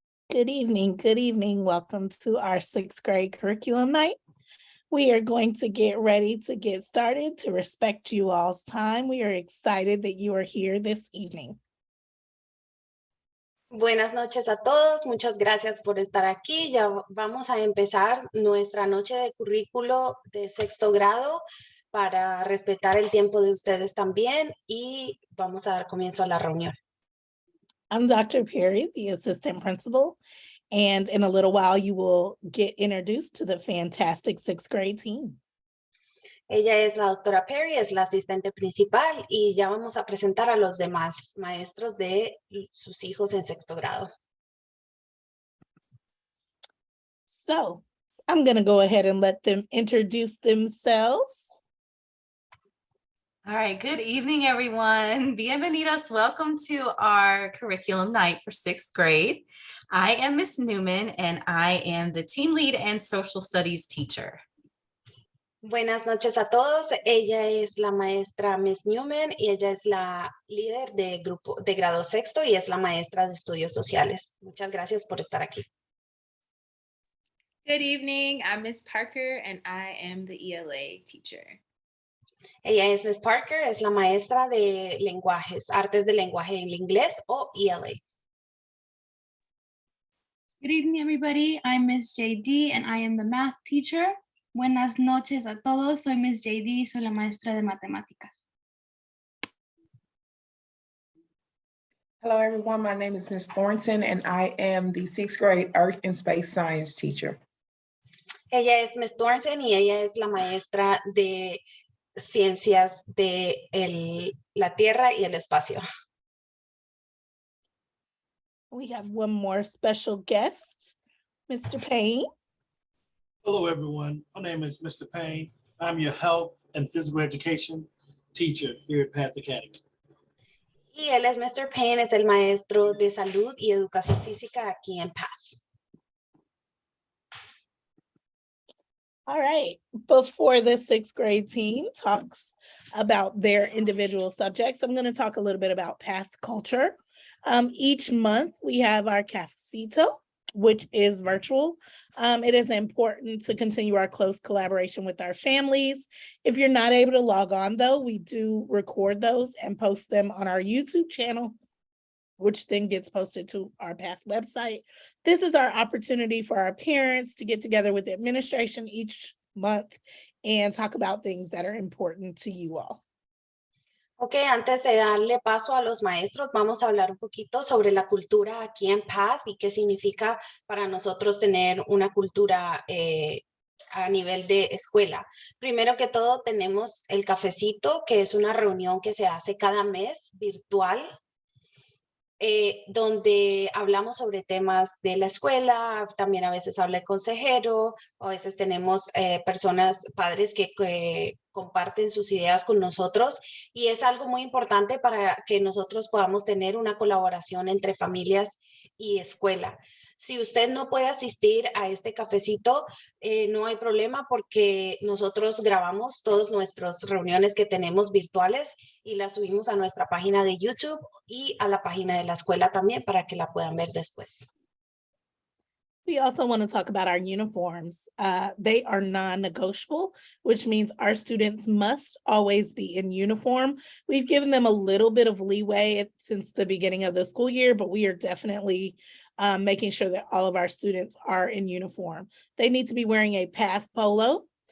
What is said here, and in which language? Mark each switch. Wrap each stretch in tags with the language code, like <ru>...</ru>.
<en>Good evening. Welcome to our sixth grade curriculum night. We are going to get ready to get started to respect you all's time. We are excited that you are here this evening.</en> <es>Buenas noches a todos. Muchas gracias por estar aquí. Ya vamos a empezar nuestra noche de currículo de sexto grado para respetar el tiempo de ustedes también y vamos a dar comienzo a la reunión.</es> <en>I'm Dr. Perry, the assistant principal, and in a little while you will get introduced to the fantastic sixth grade team.</en> <es>Ella es la doctora Perry, es la asistente principal y ya vamos a presentar a los demás maestros de sus hijos en sexto grado.</es> <en>So I'm going to go ahead and let them introduce themselves. All right, good evening, everyone. Bienvenidos. Welcome to our curriculum night for sixth grade. I am Miss Newman, and I am the team lead and social studies teacher.</en> <es>Buenas noches a todos. Ella es la maestra Miss Newman y ella es la líder de grupo de grado sexto y es la maestra de estudios sociales. Muchas gracias por estar aquí.</es> <en>Good evening. I'm Miss Parker, and I am the ELA teacher.</en> <es>Ella es Miss Parker, es la maestra de lenguajes, artes de lenguaje en inglés o ELA.</es> <en>Good evening, everybody. I'm Miss JD, and I am the math teacher.</en> <es>Buenas noches a todos. Soy Miss JD, soy la maestra de matemáticas.</es> <en>Hello, everyone. My name is Miss Thornton, and I am the sixth grade Earth and Space Science teacher.</en> <es>Ella es Miss Thornton y ella es la maestra de ciencias de la Tierra y el espacio.</es> <en>We have one more special guest, Mr. Payne. Hello, everyone. My name is Mr. Payne. I'm your health and physical education teacher here at Path Academy.</en> <es>Y él es Mr. Payne, es el maestro de salud y educación física aquí en Path.</es> <en>All right, before the sixth grade team talks about their individual subjects, I'm going to talk a little bit about Path culture. Each month we have our cafecito, which is virtual. It is important to continue our close collaboration with our families. If you're not able to log on, though, we do record those and post them on our YouTube channel, which then gets posted to our Path website. This is our opportunity for our parents to get together with the administration each month and talk about things that are important to you all.</en> <es>Ok, antes de darle paso a los maestros, vamos a hablar un poquito sobre la cultura aquí en Path y qué significa para nosotros tener una cultura a nivel de escuela. Primero que todo, tenemos el cafecito, que es una reunión que se hace cada mes virtual, donde hablamos sobre temas de la escuela, también a veces habla el consejero, a veces tenemos personas, padres que comparten sus ideas con nosotros y es algo muy importante para que nosotros podamos tener una colaboración entre familias y escuela. Si usted no puede asistir a este cafecito, no hay problema porque nosotros grabamos todas nuestras reuniones que tenemos virtuales y las subimos a nuestra página de YouTube y a la página de la escuela también para que la puedan ver después.</es> <en>We also want to talk about our uniforms. They are non-negotiable, which means our students must always be in uniform. We've given them a little bit of leeway since the beginning of the school year, but we are definitely making sure that all of our students are in uniform. They need to be wearing a Path polo.</en>